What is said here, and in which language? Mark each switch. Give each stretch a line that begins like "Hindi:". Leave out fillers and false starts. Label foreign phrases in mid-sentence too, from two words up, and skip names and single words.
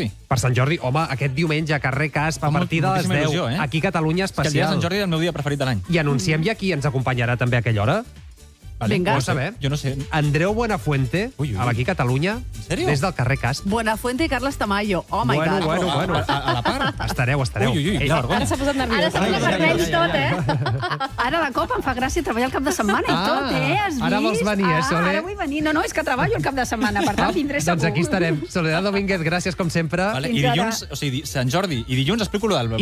Catalan: Per Sant Jordi, home, aquest diumenge a carrer Casp, a Amb partir de les 10, moltíssima il·lusió, aquí Catalunya És que el dia de Sant especial. Jordi és el meu dia preferit de l'any. I anunciem ja qui ens acompanyarà també a aquella hora. Vale? Vinga. Vols saber? Jo no sé. Andreu Buenafuente, Ui, ui. a l'Aquí Catalunya, sèrio? des del carrer Casp. Buenafuente i Carles Tamayo.
English: Oh my God.
Catalan: Bueno. A la part? Estareu. Ui, quina vergonya. Ara s'ha posat Ara nerviós. s'ha posat vermell tot, Ara de cop em fa gràcia treballar el cap de setmana i tot, Has vist? ara vols venir, Soler? Ara vull venir. No, és que treballo el cap de setmana, per tant vindré segur. Doncs aquí estarem. Soledad Domínguez, gràcies com sempre. Vale, I Fins ara. dilluns, o sigui, Sant Jordi, i dilluns explico lo del barco.